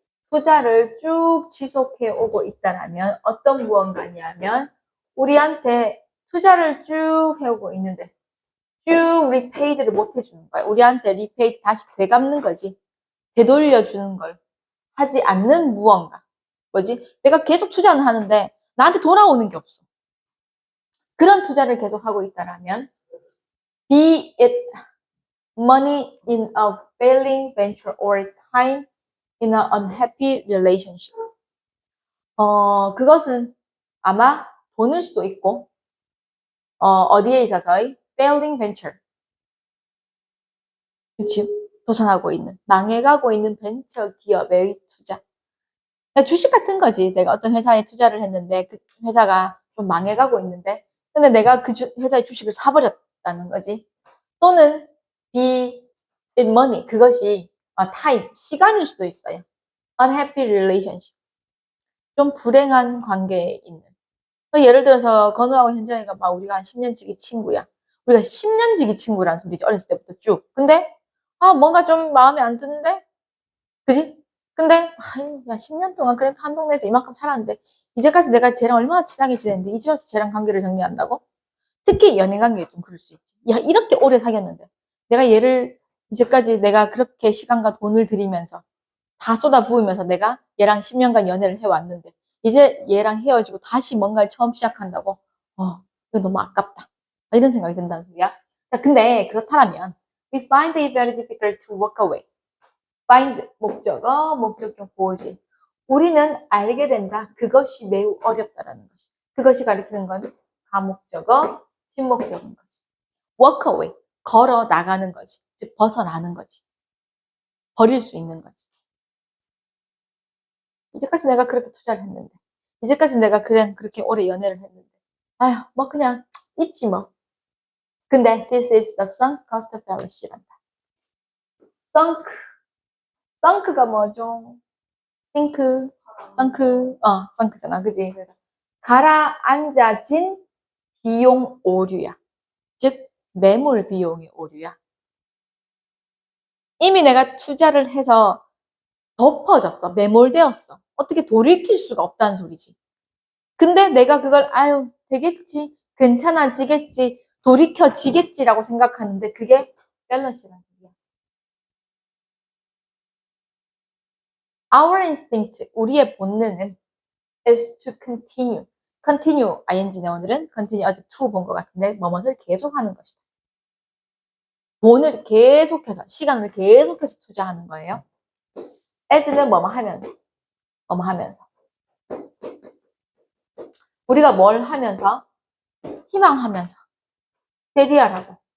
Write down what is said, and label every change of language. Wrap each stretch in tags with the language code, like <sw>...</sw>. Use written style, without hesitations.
<ko>투자를 쭉 지속해 오고 있다라면 어떤 무언가냐면 우리한테 투자를 쭉 해오고 있는데 쭉 리페이드를 못 해주는 거야. 우리한테 리페이드 다시 되갚는 거지. 되돌려주는 걸 하지 않는 무언가. 뭐지? 내가 계속 투자는 하는데 나한테 돌아오는 게 없어. 그런 투자를 계속 하고 있다라면</ko> <en>be it money in a failing venture or time in an unhappy relationship.</en> <ko>그것은 아마 돈일 수도 있고 어디에 있어서의</ko> <en>failing venture.</en> <ko>그치? 도전하고 있는, 망해가고 있는 벤처 기업의 투자. 그러니까 주식 같은 거지. 내가 어떤 회사에 투자를 했는데 그 회사가 좀 망해가고 있는데 근데 내가 그 회사의 주식을 사버렸다는 거지. 또는</ko> <en>be in money.</en> <ko>그것이</ko> <en>time,</en> <ko>시간일 수도 있어요.</ko> <en>unhappy relationship.</en> <ko>좀 불행한 관계에 있는. 예를 들어서 건우하고 현정이가 막 우리가 한 10년 지기 친구야. 우리가 10년 지기 친구란 소리지. 어렸을 때부터 쭉. 근데 뭔가 좀 마음에 안 드는데? 그지? 근데 야 10년 동안 그래도 한 동네에서 이만큼 살았는데 이제까지 내가 쟤랑 얼마나 친하게 지냈는데 이제 와서 쟤랑 관계를 정리한다고? 특히 연인 관계에 좀 그럴 수 있지. 야 이렇게 오래 사귀었는데 내가 얘를 이제까지 내가 그렇게 시간과 돈을 들이면서 다 쏟아부으면서 내가 얘랑 10년간 연애를 해왔는데 이제 얘랑 헤어지고 다시 뭔가를 처음 시작한다고? 이거 너무 아깝다. 이런 생각이 든다는 소리야. 자, 근데 그렇다면</ko> <en>we find it very difficult to walk away.</en> <ko>find 목적어, 목적격 보호지. 우리는 알게 된다. 그것이 매우 어렵다라는 것이. 그것이 가리키는 건 가목적어, 신목적인 거지.</ko> <en>walk away.</en> <ko>걸어 나가는 거지. 즉 벗어나는 거지. 버릴 수 있는 거지. 이제까지 내가 그렇게 투자를 했는데, 이제까지 내가 그냥 그렇게 오래 연애를 했는데, 아휴, 뭐 그냥 있지 뭐. 근데</ko> <en>this is the sunk cost fallacy란다.</en> <ko>sunk, sunk가 뭐죠? sink, sunk잖아, 그지? 가라앉아진 비용 오류야. 즉 매몰 비용의 오류야. 이미 내가 투자를 해서 덮어졌어, 매몰되었어. 어떻게 돌이킬 수가 없다는 소리지. 근데 내가 그걸 되겠지, 괜찮아지겠지, 돌이켜지겠지라고 생각하는데 그게 밸런스라는 얘기야.</ko> <en>Our instinct,</en> <ko>우리의 본능은</ko> <en>is to continue.</en> <ko>continue, ing네 오늘은 continue, 아직 to 본 것 같은데 뭐뭇을 계속하는 것이다. 돈을 계속해서, 시간을 계속해서 투자하는 거예요. as는 뭐뭐 하면서, 뭐뭐 하면서. 우리가 뭘 하면서? 희망하면서. 데디하라고.</ko>